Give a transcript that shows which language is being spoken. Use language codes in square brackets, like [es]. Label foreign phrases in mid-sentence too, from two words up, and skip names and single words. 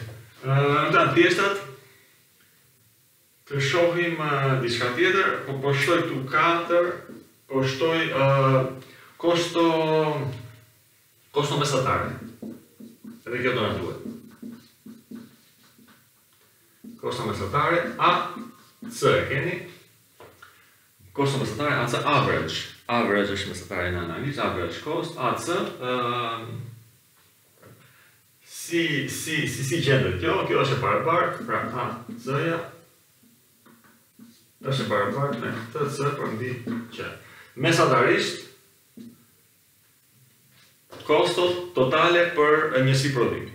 [sq] Në të thjeshtrat, të shohim diçka tjetër, po shtoj këtu 4, po shtoj kosto mesatare. Edhe kjo do në duhet. Kosto mesatare, AC e keni. Kosto mesatare, [en] AC average. [sq] Average është mesatare në analizë, [en] average cost, AC. [sq] Si gjendet kjo është e barabartë, pra AC-ja është e barabartë me TC përmbi Q. Mesatarisht, kostot totale për njësi prodhimi.